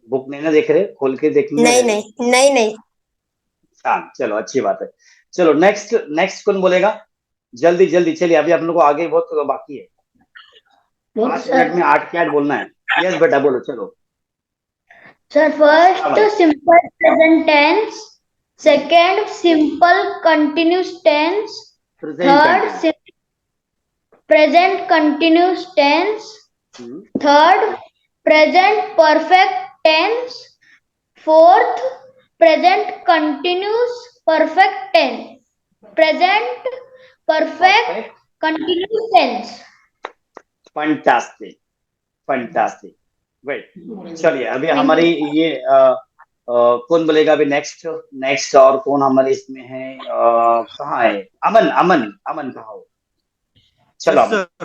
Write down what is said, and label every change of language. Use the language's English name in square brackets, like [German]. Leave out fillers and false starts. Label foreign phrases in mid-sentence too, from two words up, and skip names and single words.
[Hindi] बुक नहीं ना देख रहे, खोल के देखने नहीं रहे? नहीं नहीं नहीं। हाँ चलो, अच्छी बात है। चलो नेक्स्ट, नेक्स्ट कौन बोलेगा? जल्दी जल्दी चलिए, अभी आप लोगों को आगे बहुत बाकी है। 5 मिनट में 8 क्या बोलना है। यस बेटा बोलो, चलो। [English] Sir, first simple present tense, second simple continuous tense, प्रेजेंट third कंटिन्यूअस। present continuous tense, third present perfect tense, fourth present continuous perfect tense. present perfect continuous tense. fantastic, fantastic, wait. [Hindi] चलिए अभी हमारी ये कौन बोलेगा अभी नेक्स्ट? नेक्स्ट और कौन हमारे इसमें है? कहाँ है? अमन, अमन, अमन कहाँ हो? चलो यस अमन, सर।